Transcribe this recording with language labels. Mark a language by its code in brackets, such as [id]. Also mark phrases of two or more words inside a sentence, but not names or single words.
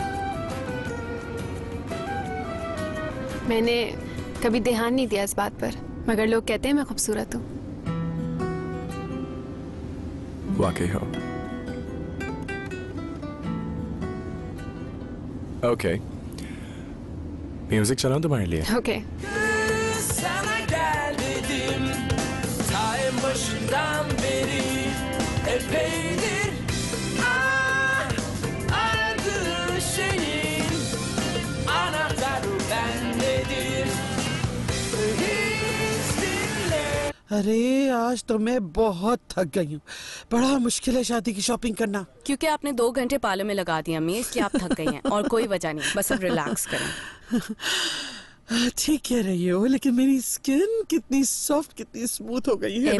[hi] मैंने कभी ध्यान नहीं दिया इस बात पर। मगर लोग कहते हैं मैं खूबसूरत हूँ। वाकई हो। ओके, म्यूजिक चलाऊं तुम्हारे लिए? ओके। [tr] Sana gel dedim, ta en başından beri epeydir aradığın şeyin anahtarı bendedir. Hiç dinle. [hi] अरे आज तो मैं बहुत थक गई हूँ। बड़ा मुश्किल है शादी की शॉपिंग करना। क्योंकि आपने 2 घंटे पार्लर में लगा दिया अम्मी, इसलिए आप थक गई हैं। और कोई वजह नहीं, बस अब रिलैक्स करें। ठीक कह रही हो, लेकिन मेरी स्किन कितनी सॉफ्ट, कितनी स्मूथ हो गई है ना?